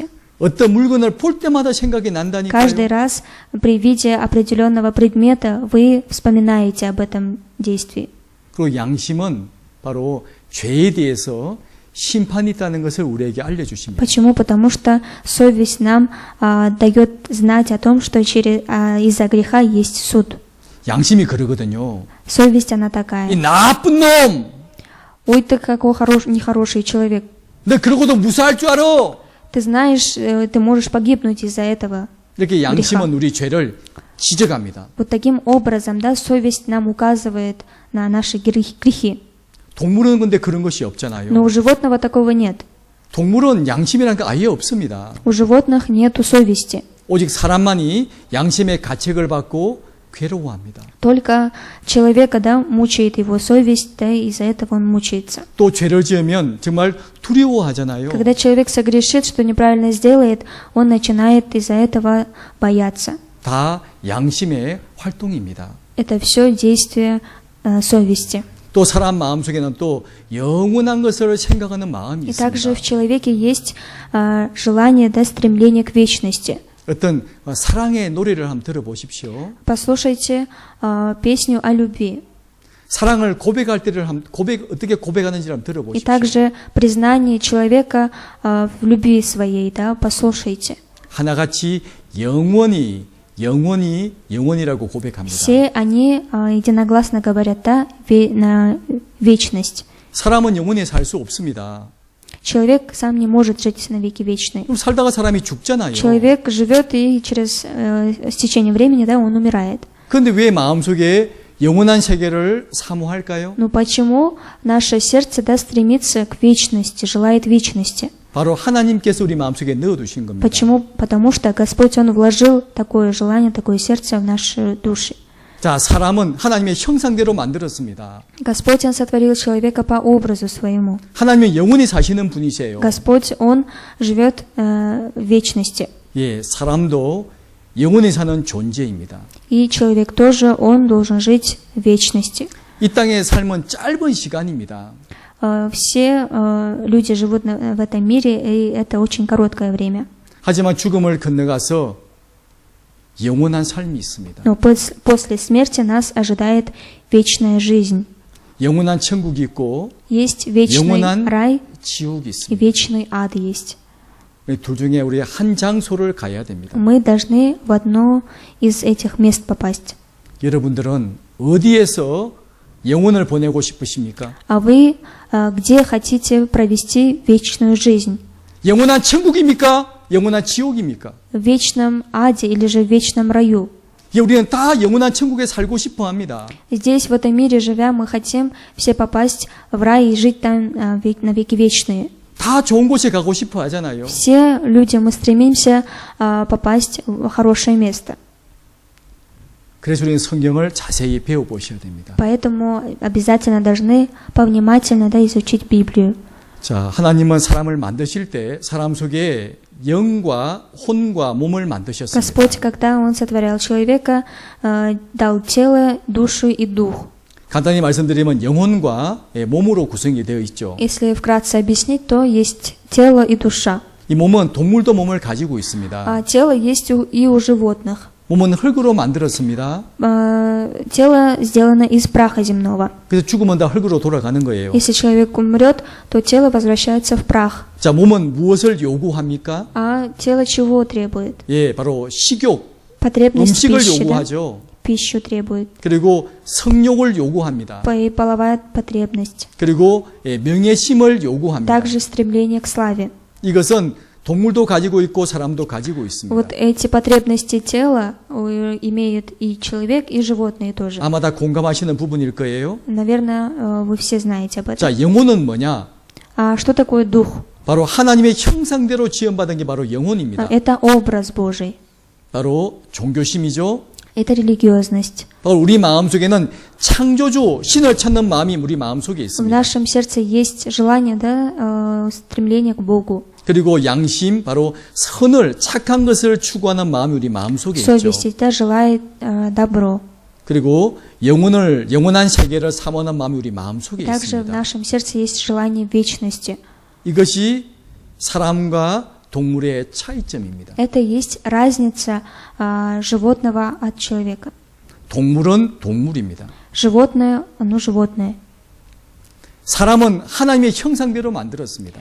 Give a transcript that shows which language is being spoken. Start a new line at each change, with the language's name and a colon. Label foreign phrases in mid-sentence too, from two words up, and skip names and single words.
Korean: 어떤 물건을 볼 때마다 생각이 난다니까요.
Russian: Каждый раз при виде определенного предмета вы вспоминаете об этом действии.
Korean: 그리고 양심은 바로 죄에 대해서 심판이 있다는 것을 우리에게 알려주십니다.
Russian: Почему? Потому что совесть нам дает знать о том, что из-за греха есть суд.
Korean: 양심이 그러거든요.
Russian: Совесть, она
Korean: 이
Russian: такая.
Korean: 나쁜 놈!
Russian: Ой, ты какой нехороший человек.
Korean: 너 그러고도 무사할 줄 알아!
Russian: Ты знаешь, ты можешь погибнуть из-за этого.
Korean: 이렇게 양심은 우리 죄를 지적합니다.
Russian: Вот таким образом, да, совесть нам указывает на наши грехи.
Korean: 동물은 근데 그런 것이 없잖아요.
Russian: Но у животного такого нет.
Korean: 동물은 양심이라는 게 아예 없습니다.
Russian: У животных нету совести.
Korean: 오직 사람만이 양심의 가책을 받고 괴로워합니다.
Russian: Только человека, да, мучает его совесть, да, и из-за этого он мучается.
Korean: 또 죄를 지으면 정말 두려워하잖아요.
Russian: Когда человек согрешит, что неправильно сделает, он начинает из-за этого бояться.
Korean: 다 양심의 활동입니다.
Russian: Это все действие совести.
Korean: 또 사람 마음속에는 또 영원한 것을 생각하는 마음이
Russian: И также в
Korean: 있습니다.
Russian: человеке есть желание, да, стремление к вечности.
Korean: 어떤 사랑의 노래를 한번 들어보십시오.
Russian: Послушайте песню о любви.
Korean: 사랑을 고백할 때를 어떻게 고백하는지를 한번
Russian: И
Korean: 들어보십시오.
Russian: также признание человека в любви своей, да, послушайте.
Korean: 하나같이 영원이라고 고백합니다.
Russian: Все они единогласно говорят, да, на вечность.
Korean: 사람은 영원히 살 수 없습니다.
Russian: Человек сам не может жить на веки вечной.
Korean: 그럼 살다가 사람이 죽잖아요.
Russian: Человек живет и через с течением времени, да, он умирает.
Korean: 그런데 왜 마음속에 영원한 세계를 사모할까요?
Russian: Но почему наше сердце, да, стремится к вечности, желает вечности?
Korean: 바로 하나님께서 우리 마음속에 넣어두신 겁니다.
Russian: Почему? Потому что Господь, Он вложил такое желание, такое сердце в наши души.
Korean: 자, 사람은 하나님의 형상대로 만들었습니다.
Russian: Господь, Он сотворил человека по образу своему.
Korean: 하나님은 영원히 사시는 분이세요.
Russian: Господь, Он живет в вечности.
Korean: 예, 사람도 영원히 사는 존재입니다.
Russian: И человек тоже, он должен жить в вечности.
Korean: 이 땅의 삶은 짧은 시간입니다.
Russian: Все люди живут в этом мире, и это очень короткое время.
Korean: 하지만 죽음을 건너가서 영원한 삶이 있습니다.
Russian: Но после смерти нас ожидает вечная жизнь.
Korean: 영원한 천국이 있고
Russian: Есть вечный
Korean: 영원한
Russian: рай
Korean: 지옥이
Russian: и
Korean: 있습니다.
Russian: вечный ад есть.
Korean: 둘 중에 우리 한 장소를 가야 됩니다.
Russian: Мы должны в одно из этих мест попасть.
Korean: 여러분들은 어디에서 영혼을 보내고 싶으십니까?
Russian: А вы где хотите провести вечную жизнь?
Korean: 영원한 천국입니까? 영원한 지옥입니까?
Russian: В вечном аде или же в вечном раю?
Korean: 예, 우리는 다 영원한 천국에 살고 싶어 합니다.
Russian: Здесь, в этом мире живя, мы хотим все попасть в рай и жить там на веки вечные.
Korean: 다 좋은 곳에 가고 싶어 하잖아요.
Russian: Все люди, мы стремимся попасть в хорошее место.
Korean: 그래서 우리는 성경을 자세히 배워보셔야 됩니다.
Russian: Поэтому обязательно должны повнимательно изучить Библию.
Korean: 자, 하나님은 사람을 만드실 때 사람 속에 영과 혼과 몸을 만드셨습니다.
Russian: Господь, когда Он сотворял человека, дал тело, душу и дух.
Korean: 간단히 말씀드리면 영혼과 몸으로 구성이 되어 있죠.
Russian: Если вкратце объяснить, то есть тело и душа.
Korean: 이 몸은 동물도 몸을 가지고 있습니다.
Russian: А тело есть и у животных.
Korean: 몸은 흙으로 만들었습니다.
Russian: Тело сделано из праха земного.
Korean: 그래서 죽으면 다 흙으로 돌아가는 거예요.
Russian: Если человек умрет, то тело возвращается в прах.
Korean: 자, 몸은 무엇을 요구합니까?
Russian: А тело чего требует?
Korean: 예, 바로 식욕,
Russian: Потребность
Korean: 음식을
Russian: пищи, да?
Korean: 요구하죠.
Russian: Пищу требует.
Korean: 그리고 성욕을 요구합니다.
Russian: И половая потребность.
Korean: 그리고 명예심을 요구합니다.
Russian: Также стремление к славе.
Korean: 이것은 동물도 가지고 있고 사람도 가지고 있습니다.
Russian: Вот эти потребности тела имеют и человек, и животные тоже.
Korean: 아마 다 공감하시는 부분일 거예요.
Russian: Наверное, вы все знаете об этом.
Korean: 자, 영혼은 뭐냐?
Russian: А что такое дух?
Korean: 바로 하나님의 형상대로 지음받은 게 바로 영혼입니다.
Russian: Это образ Божий.
Korean: 바로 종교심이죠.
Russian: Это религиозность.
Korean: 바로 우리 마음속에는 창조주, 신을 찾는 마음이 우리 마음속에
Russian: В
Korean: 있습니다.
Russian: нашем сердце есть желание, да, стремление к Богу.
Korean: 그리고 양심, 바로 선을, 착한 것을 추구하는 마음이 우리 마음속에 있죠.
Russian: Совесть, да, желает добро.
Korean: 그리고 영원한 세계를 사모하는 마음이 우리 마음속에
Russian: Также в
Korean: 있습니다.
Russian: нашем сердце есть желание вечности.
Korean: 이것이 사람과 동물의 차이점입니다.
Russian: Это есть разница животного от человека.
Korean: 동물은 동물입니다.
Russian: Животное, оно животное.
Korean: 사람은 하나님의 형상대로 만들었습니다.